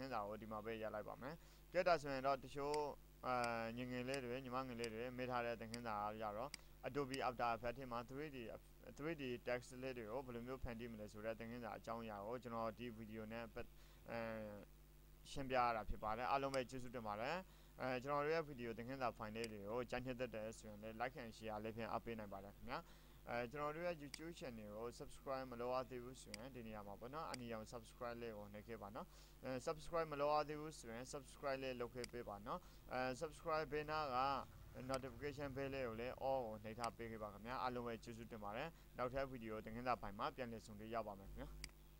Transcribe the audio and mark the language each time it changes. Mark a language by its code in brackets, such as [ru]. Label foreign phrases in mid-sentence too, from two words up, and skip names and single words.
[my] န်းစာကိုဒီမှာပဲရလိုက်ပါမယ်ကဲဒါဆိုရင်တော့တချို့ညီငယ်လေးတွေညီမငယ်လေးတွေမေးထားတဲ့သင်ခန်းစာရတော့ Adobe After Effects ထဲမှာ [en] 3D text [my] လေး တွေကိုဘယ်လိုမျိုးဖန်တီးမလဲဆိုတဲ့သင်ခန်းစာအကြောင်းအရာကိုကျွန်တော်ဒီဗီဒီယိုနဲ့ရှင်းပြရတာဖြစ်ပါတယ်အားလုံးပဲကျေးဇူးတင် ပါတယ်ကျွန်တော်တို့ရဲ့ဗီဒီယိုသင်ခန်းစာ file လေးတွေကိုကြိုက်နှစ်သက်ဆိုရင်လည်း [en] like and share [my] လေးဖြင့်အားပေးနိုင်ပါတယ်ခင်ဗျာကျွန်တော်တို့ရဲ့ YouTube channel ကို subscribe မလုပ်ရသေးဘူးဆိုရင်ဒီနေရာမှာပေါ့နော်အနီရောင် subscribe လေးကိုနှိပ်ခဲ့ပါနော်subscribe မလုပ်ရသေးဘူးဆိုရင် subscribe လေးလုပ်ခဲ့ပေးပါနော်subscribe ဘေးနားက [en] notification bell [my] လေးကိုလည်း all ကိုနှိပ်ထားပေးခဲ့ပါခင်ဗျာအားလုံးပဲကျေးဇူးတင်ပါတယ်နောက်ထပ်ဗီဒီယိုသင်ခန်းစာ file မှာပြန်လည်ဆုံတွေ့ရပါမယ်ခင်ဗျာ